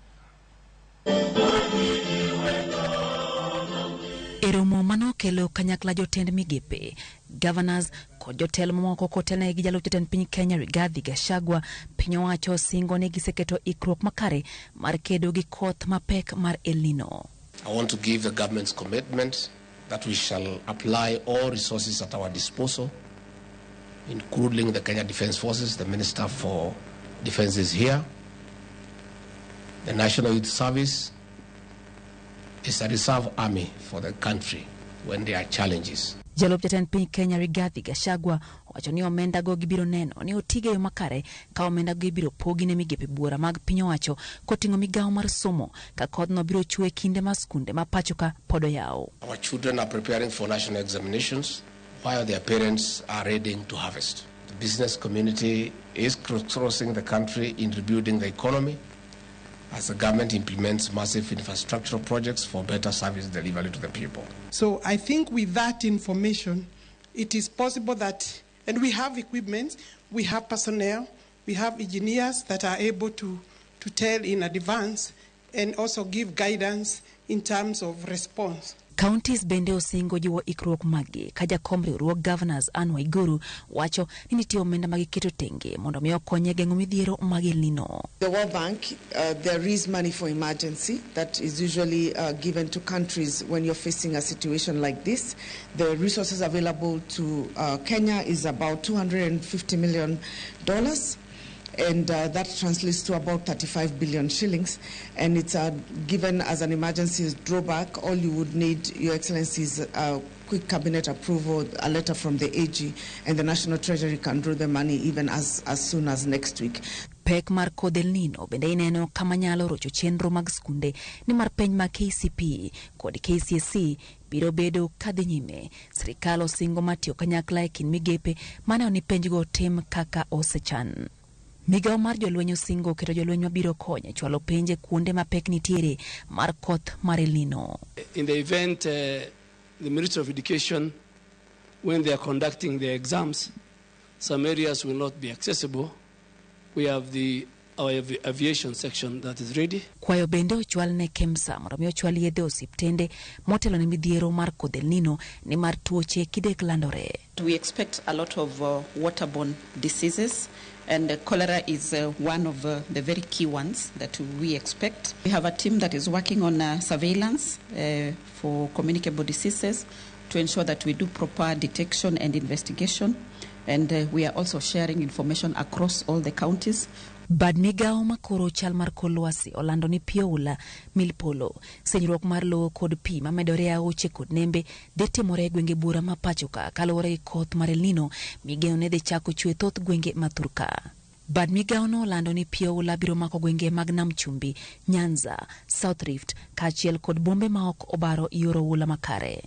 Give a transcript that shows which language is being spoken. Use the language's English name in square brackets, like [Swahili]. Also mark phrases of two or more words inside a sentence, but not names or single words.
[Luo (Kenya and Tanzania)] Eromo mano kelo kanyakla jotend migepe, governors kod jotelo mamoko kotelne gi jalup jatend piny Kenya Rigathi Gachagua. Piny owacho singo ne giseketo ikruok makare mar kedo gi koth mapek mar El Nino. [English] I want to give the government's commitment that we shall apply all resources at our disposal, including the Kenya Defence Forces. The Minister for Defence is here. The National Youth Service is a reserve army for the country when there are challenges. [Luo (Kenya and Tanzania)] Jalup jatend piny Kenya Rigathi Gachagua wacho ni omenda go gibiro neno ni otige yo makare ka omenda go ibiro pogi ne migepe buora mag piny owacho koting'o migawo mar somo ka kodhno biro chwe kinde ma skunde ma pacho ka podo yawo. [English] Our children are preparing for national examinations while their parents are ready to harvest. The business community is crossing the country in rebuilding the economy as the government implements massive infrastructural projects for better service delivery to the people. So I think with that information, it is possible that, and we have equipment, we have personnel, we have engineers that are able to tell in advance and also give guidance in terms of response. [Luo (Kenya and Tanzania)] Counties bende osingo jiwo ikruok magi ka jakom riwruok governors Anne Waiguru wacho ni nitie omenda magiketo tenge mondo mi okonye geng'o midhiero mag El Nino. [English] The World Bank, there is money for emergency that is usually given to countries when you're facing a situation like this. The resources available to Kenya is about $250 million. And that translates to about 35 billion shillings. And it's given as an emergency drawback. All you would need, Your Excellency, is a quick cabinet approval, a letter from the AG, and the National Treasury can draw the money even as soon as next week. [Luo (Kenya and Tanzania)] Pek mar kodh El Nino bende ineno kama nyalo rocho chenro mag skunde ni mar penj mag KCP kod KCSE biro bedo kadhi nyime. Sirikal osingo matiyo kanyakla e kind migepe mane oni penjgo tim kaka osechan. Migawo mar jolweny osingo keto jolweny mabiro konyo chwalo penje kuonde mapek nitiere mar koth mar El Nino. [English] In the event the Ministry of Education, when they are conducting their exams, some areas will not be accessible. We have our aviation section that is ready. [Luo (Kenya and Tanzania)] Kwayo bende ochwal ne KEMSA mondo mi ochwal yedhe osiptende motelo ne midhiero mar kodh El Nino ni mar tuoche kidek landore. [English] We expect a lot of waterborne diseases, and cholera is one of the very key ones that we expect. We have a team that is working on surveillance for communicable diseases to ensure that we do proper detection and investigation, and we are also sharing information across all the counties. [Luo (Kenya and Tanzania)] Bad migawo makoro chal mar kolwasi olando ni pioula milpolo senyruok mar lowo kod pi mamedore aoche kod nembe dhi timore gwenge bura ma pacho ka kaluwore koth mar El Nino migawo ne dhi chako chwe thoth gwenge ma Thurka. Bad migawo no olando ni pioula biro mako gwenge mag Nam Chumbi, Nyanza, South Rift kaachiel kod bombe ma ok obaro yoro ula makare.